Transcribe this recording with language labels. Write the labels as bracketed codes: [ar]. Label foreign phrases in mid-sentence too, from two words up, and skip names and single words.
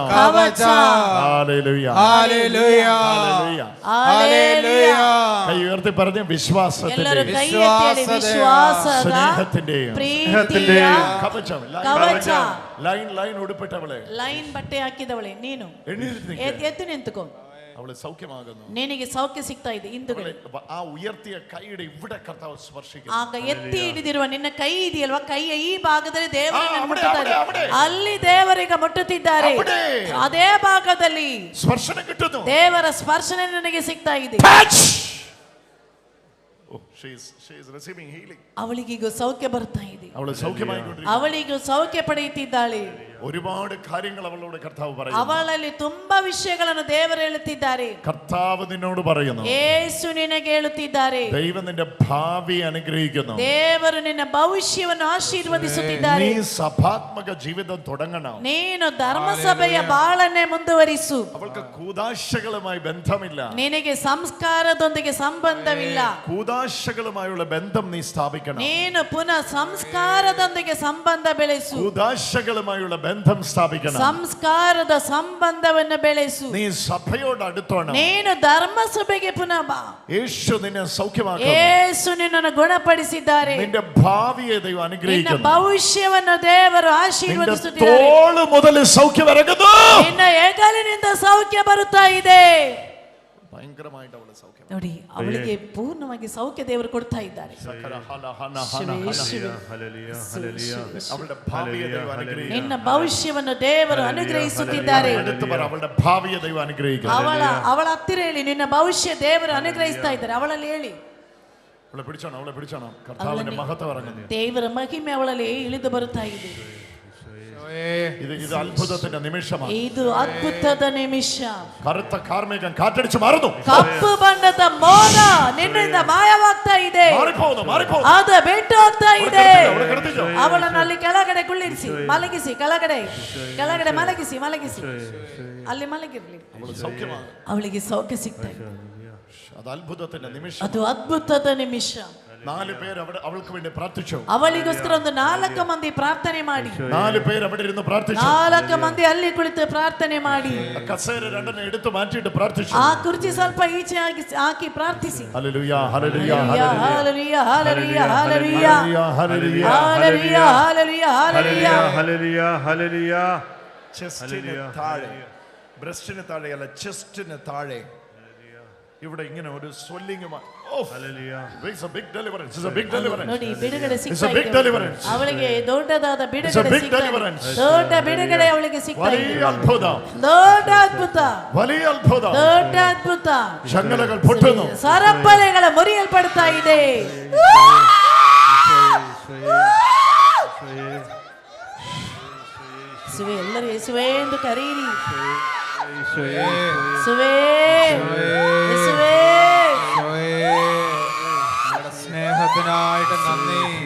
[ml] ഹല്ലേലൂയ ഹല്ലേലൂയ ഹല്ലേലൂയ. കൈ ഉയർത്തി പറഞ്ഞു വിശ്വാസത്തിന്റെയും സ്നേഹത്തിന്റെയും കവചം. [kn] ಲೈನ್ ಉಡುಪಿಟ್ಟವಳೆ, ಲೈನ್ ಬಟ್ಟೆ ಹಾಕಿದವಳೆ ನೀನು ಎದ್ದು ನಿಂತುಕೋ. [ml] അവളെ സൗഖ്യമാകുന്നു. [kn] ನಿನಗೆ ಸೌಖ್ಯ ಸಿಗ್ತಾ ಇದೆ ಹಿಂದುಗಡೆ. [ml] ആ ഉയർത്തിയ കൈയുടെ ഇവിടെ കർത്താവ് സ്പർശിക്കുന്നു. [kn] ಆಗ ಎತ್ತಿ ಹಿಡಿದಿರುವ ನಿನ್ನ ಕೈ ಇದೆಯಲ್ವಾ, ಕೈಯ ಈ ಭಾಗದಲ್ಲಿ ದೇವರನ್ನು ಮುಟ್ಟುತ್ತಾರೆ. ಅಲ್ಲಿ ದೇವರಿಗೆ ಮುಟ್ಟುತ್ತಿದ್ದಾರೆ. ಅದೇ ಭಾಗದಲ್ಲಿ [ml] ಸ್ಪರ್ಶನ കിട്ടുന്നു. [kn] ದೇವರ ಸ್ಪರ್ಶನ ನನಗೆ ಸಿಗ್ತಾ ಇದೆ. [en] Oh, she is receiving healing. [kn] ಅವಳಿಗೀಗ ಸೌಖ್ಯ ಬರ್ತಾ ಇದೆ. [ml] അവളെ സൗഖ്യമായിക്കൊണ്ടിരിക്കുന്നു. [kn] ಅವಳಿಗೂ ಸೌಖ್ಯ ಪಡೆಯುತ್ತಿದ್ದಾಳೆ. [ml] ഒരുപാട് കാര്യങ്ങൾ അവളോട് കർത്താവ് പറയുന്നു. [kn] ಅವಳಲ್ಲಿ ತುಂಬಾ ವಿಷಯಗಳನ್ನು ದೇವರು ಹೇಳುತ್ತಿದ್ದಾರೆ. [ml] കർത്താവ് നിന്നോട് പറയുന്നു, [kn] ಯೇಸು ನಿನಗೆ ಹೇಳುತ್ತಿದ್ದಾರೆ, [ml] ദൈവം നിന്റെ ഭാവി അനുഗ്രഹിക്കുന്നു. [kn] ದೇವರು ನಿನ್ನ ಭವಿಷ್ಯವನ್ನು ಆಶೀರ್ವದಿಸುತ್ತಿದ್ದಾರೆ. [ml] നീ സഭാത്മക ജീവിതം തുടങ്ങണം. [kn] ನೀನು ಧರ್ಮಸಭೆಯ ಬಾಳನ್ನೇ ಮುಂದುವರಿಸು. [ml] അവൾക്ക് കൂദാശകളുമായി ബന്ധമില്ല. [kn] ನಿನಗೆ ಸಂಸ್ಕಾರದೊಂದಿಗೆ ಸಂಬಂಧವಿಲ್ಲ. [ml] കൂദാശകളുമായുള്ള ബന്ധം നീ സ്ഥാപിക്കണം. [kn] ನೀನು ಪುನಃ ಸಂಸ್ಕಾರದೊಂದಿಗೆ ಸಂಬಂಧ ಬೆಳೆಸು. [ml] കൂദാശകളുമായുള്ള ബന്ധം സ്ഥാപിക്കണം. [kn] ಸಂಸ್ಕಾರದ ಸಂಬಂಧವನ್ನು ಬೆಳೆಸು. [ml] നീ സഭയോട് അടുത്തോണം. [kn] ನೀನು ಧರ್ಮಸಭೆಗೆ ಪುನಃ ಬಾ. [ml] യേശു നിന്നെ സൗഖ്യമാക്കും. [kn] ಯೇಸು ನಿನ್ನನ್ನು ಗುಣಪಡಿಸಿದ್ದಾರೆ. [ml] നിന്റെ ഭാവിയെ ദൈവം [kn] ನಿನ್ನ [ml] അനുഗ്രഹിക്കുന്നു. [kn] ಭವಿಷ್ಯವನ್ನು ದೇವರು ಆಶೀರ್ವದಿಸುತ್ತಿದ್ದಾರೆ. [ml] തോള് മുതൽ സൗഖ്യം ഇറങ്ങുന്നു. [kn] ನಿನ್ನ ಹೆಗಲಿನಿಂದ ಸೌಖ್ಯ ಬರುತ್ತಾ ಇದೆ. [ml] ഭയങ്കരമായിട്ട് അവളെ സൗഖ്യം [kn] ನೋಡಿ, ಅವಳಿಗೆ ಪೂರ್ಣವಾಗಿ ಸೌಖ್ಯ ದೇವರು ಕೊಡ್ತಾ ಇದ್ದಾರೆ. [ml] അവളുടെ ഭാവിയെ ദൈവം അനുഗ്രഹിക്കുന്നു. [kn] ನಿನ್ನ ಭವಿಷ್ಯವನ್ನು ದೇವರು ಅನುಗ್ರಹಿಸುತ್ತಿದ್ದಾರೆ. [ml] അവളുടെ ഭാവിയെ ദൈവം അനുഗ്രഹിക്കുന്നു. [kn] ಅವಳ ಹತ್ತಿರ ಹೇಳಿ, ನಿನ್ನ ಭವಿಷ್ಯ ದೇವರು ಅನುಗ್ರಹಿಸ್ತಾ ಇದ್ದಾರೆ. ಅವಳಲ್ಲಿ ಹೇಳಿ, [ml] അവളെ പിടിച്ചോണം. കർത്താവിന്റെ മഹത്വം ഇറങ്ങുന്നു. [kn] ದೇವರ ಮಹಿಮೆ ಅವಳಲ್ಲಿ ಇಳಿದು ಬರುತ್ತಾ ಇದೆ. [ml] ഇത് അത്ഭുതത്തിന്റെ നിമിഷമാണ്. [kn] ಇದು ಅದ್ಭುತದ ನಿಮಿಷ. [ml] കറുത്ത കാർമേഘം കാറ്റടിച്ചു മാറുന്നു. [kn] ಕಪ್ಪು ಬಣ್ಣದ ಮೋಡ ನಿನ್ನಿಂದ ಮಾಯವಾಗ್ತಾ ಇದೆ. ಅದು ಬಿಟ್ಟು ಹೋಗ್ತಾ ಇದೆ. ಅವಳನ್ನು ಅಲ್ಲಿ ಕೆಳಗಡೆ ಕುಳ್ಳಿರಿಸಿ, ಮಲಗಿಸಿ, ಕೆಳಗಡೆ ಮಲಗಿಸಿ, ಅಲ್ಲಿ ಮಲಗಿರ್ಲಿ. ಅವಳಿಗೆ ಸೌಖ್ಯ ಸಿಗ್ತಾ ಇದೆ. [ml] അത് അത്ഭുതത്തിന്റെ നിമിഷം. [kn] ಅದು ಅದ್ಭುತದ ನಿಮಿಷ. [ml] 4 പേര് അവൾക്ക് വേണ്ടി പ്രാർത്ഥിച്ചു. [kn] ಅವಳಿಗೋಸ್ಕರ ಒಂದು 4 ಮಂದಿ ಪ್ರಾರ್ಥನೆ ಮಾಡಿ. [ml] 4 പേര് അവിടെ ഇരുന്ന് പ്രാർത്ഥിച്ചു. [kn] 4 ಮಂದಿ ಅಲ್ಲಿ ಕುಳಿತು ಪ್ರಾರ್ಥನೆ ಮಾಡಿ. [ml] കസേര രണ്ടെണ്ണം എടുത്തു മാറ്റിയിട്ട് പ്രാർത്ഥിച്ചു. [kn] ಆ ಕುರ್ಚಿ ಸ್ವಲ್ಪ ಈಚೆ ಹಾಕಿ ಪ್ರಾರ್ಥಿಸಿ. [ml] ഹല്ലേലൂയ ഹല്ലേലൂയ ഹല്ലേലൂയ ഹല്ലേലൂയ ഹല്ലേലൂയ ഹല്ലേലൂയ ഹല്ലേലൂയ ഹല്ലേലൂയ ഹല്ലേലൂയ ഹല്ലേലൂയ. ചെസ്റ്റിന് താഴെ, ബ്രസ്റ്റിന് താഴെ അല്ല, ചെസ്റ്റിന് താഴെ ഇവിടെ ഇങ്ങനെ ഒരു സ്വെല്ലിംഗ്. [kn] ನೋಡಿ, ಬಿಡುಗಡೆ ಸಿಗ್ತಾ ಇದೆ. ಅವಳಿಗೆ ದೊಡ್ಡದಾದ ಬಿಡುಗಡೆ ಸಿಗ್ತಾ ಇದೆ. ದೊಡ್ಡ ಬಿಡುಗಡೆ ಅವಳಿಗೆ ಸಿಗ್ತಾ ಇದೆ. ದೊಡ್ಡ ಅದ್ಭುತ, ದೊಡ್ಡ ಅದ್ಭುತ. [ml] ചങ്ങലകൾ പൊട്ടുന്നു. [kn] ಸರಪಳಿಗಳ ಮುರಿಯಲ್ಪಡ್ತಾ ಇದೆ. ಯೇಸುವೆ, ಎಲ್ಲರೂ ಯೇಸುವೆ ಎಂದು ಕರೀರಿ. ಯೇಸುವೆ, ಯೇಸುವೆ. [ml] സ്നേഹത്തിനായിട്ട് നന്ദി.